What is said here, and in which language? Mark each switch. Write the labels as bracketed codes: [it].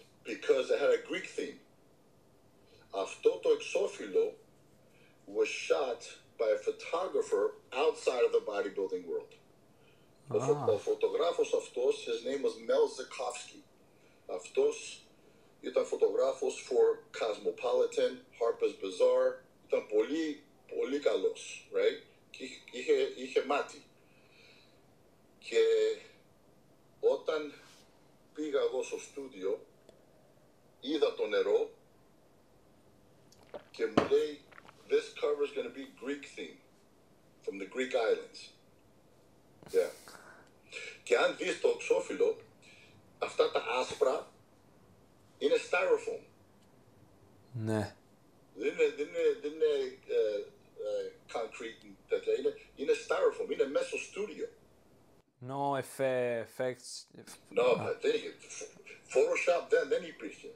[en] Because it had a Greek theme. [el] Αυτό το εξώφυλλο [en] was shot by a photographer outside of the bodybuilding world. [el] Ο φωτογράφος αυτός, [en] his name was [el] Mel Zukowski. Αυτός ήταν φωτογράφος for Cosmopolitan, Harper's Bazaar. Ήταν πολύ καλός, right? Και είχε μάτι. Και όταν πήγα εγώ στο στούντιο, είδα το νερό και μου λέει [en] this cover is going to be Greek theme from the Greek islands. Yeah. [el] Και αν δεις το εξώφυλλο, αυτά τα άσπρα είναι styrofoam. Ναι. Δεν είναι concrete τέτοια, είναι styrofoam, είναι μέσα στο στούντιο. [en] No effects. [el] No, Photoshop δεν υπήρχε.